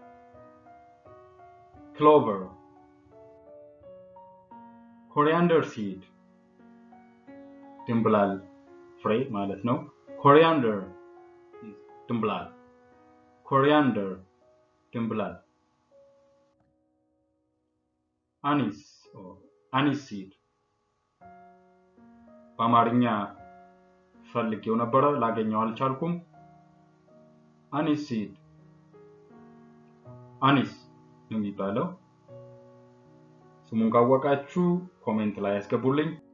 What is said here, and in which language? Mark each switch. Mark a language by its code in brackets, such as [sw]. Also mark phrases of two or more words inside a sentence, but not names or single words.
[en] clover coriander seed [am] ድንብላል ፍሬ ማለት ነው። [en] coriander ድንብላል coriander ድንብላል anise or anise seed [am] በአማርኛ ፈልጌው ነበር ላገኘው አልቻልኩም። [en] anise seed [am] anise የሚባለው ስሙን ካወቃችሁ ኮሜንት ላይ አስገቡልኝ።